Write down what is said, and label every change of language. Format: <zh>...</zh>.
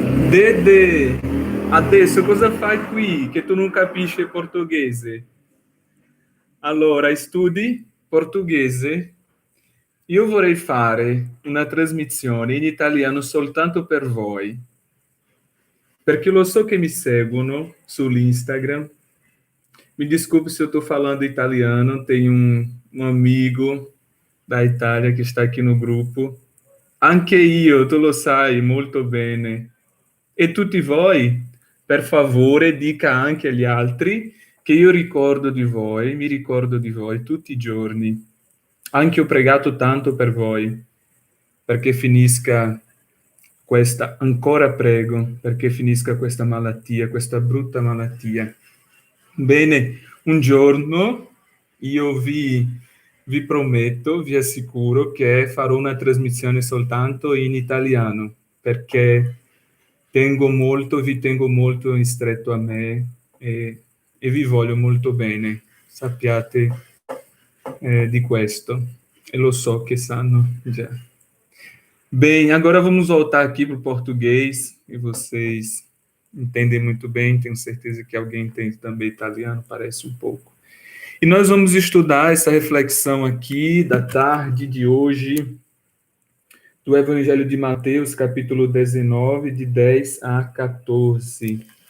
<it>Dede, adesso cosa fai qui che tu non capisci portoghese? Allora, studi portoghese? Io vorrei fare una trasmissione in italiano soltanto per voi, perché lo so che mi seguono sull'Instagram.</it> <pt>Mi desculpe se eu estou falando italiano, tem um amigo da Itália que está aqui no grupo.</pt> <it>Anche io, tu lo sai molto bene. E tutti voi, per favore, dica anche agli altri che io ricordo di voi, mi ricordo di voi tutti i giorni. Anche ho pregato tanto per voi, perché finisca ancora prego, perché finisca questa malattia, questa brutta malattia. Bene, un giorno io vi prometto, vi assicuro che farò una trasmissione soltanto in italiano, perché vi tengo molto in stretto a me e vi voglio molto bene, sappiate di questo, e lo so che sanno già.</it> <pt>Bem, agora vamos voltar aqui para o português, e vocês entendem muito bem, tenho certeza que alguém entende também italiano, parece um pouco. E nós vamos estudar essa reflexão aqui da tarde de hoje, do Evangelho de Mateus, capítulo 19, de 10 a 14.</pt>